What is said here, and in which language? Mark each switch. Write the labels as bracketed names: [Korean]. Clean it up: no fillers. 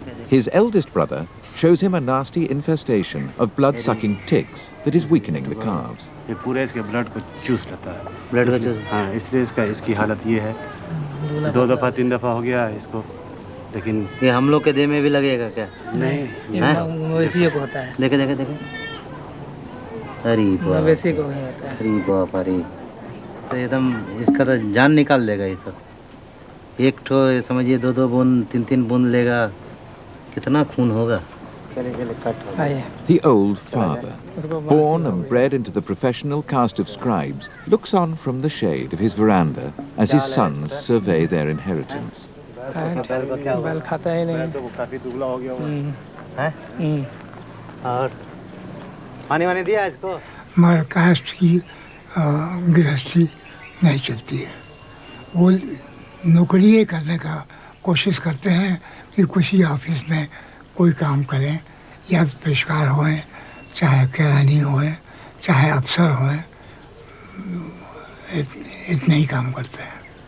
[English] His eldest brother shows him a nasty infestation of blood-sucking ticks that is weakening the calves. [Hindi] ये पूरे इसके blood को चूस लेता है। ब्लड को चूस? हाँ, इसलिए इसकी हालत ये है। 2 दफ़ा 3 दफ़ा हो गया इसको, लेकिन ये हम लोग के देह में भी लगेगा क्या? नहीं, मवेशियों को होता है। देखे देखे देखे। अरे मवेशी को होता है। अरे बाप रे, तो एकदम इसका तो जान निकाल देगा ये सब। एक ठो समझिए 2-2 बूंद 3-3 बूंद लेगा, कितना खून होगा। [English] The old father, born and bred into the professional caste of scribes, looks on from the shade of his veranda as his sons survey their inheritance. [Hindi] बैल खाता ही नहीं। तो काफी दुबला हो गया हुआ है। और पानी वानी दिया इसको? हमारे कास्ट की गृहस्थी नहीं चलती है। वो नौकरी करने का कोशिश करते हैं कि किसी ऑफिस में कोई काम करें, या पेशकार होएं, चाहे किरानी होएं, चाहे अफसर होएं, इतने ही काम करते हैं।